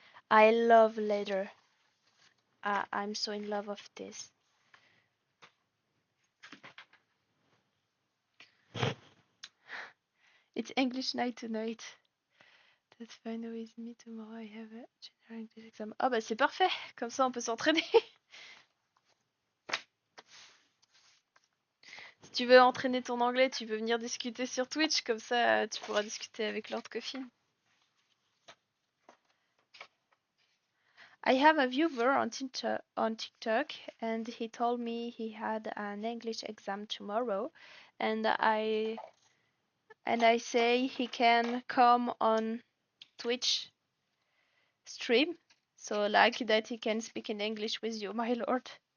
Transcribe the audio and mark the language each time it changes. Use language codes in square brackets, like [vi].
[en] I love leather. I'm so in love of this. It's English night tonight. That's fine with me. Tomorrow I have a general English exam. [fr] Ah bah c'est parfait. Comme ça on peut s'entraîner. Si tu veux entraîner ton anglais, tu peux venir discuter sur Twitch. Comme ça tu pourras discuter avec Lord Coffin. [en] I have a viewer on TikTok and he told me he had an English exam tomorrow and I say he can come on Twitch stream so like that he can speak in English with you, my lord.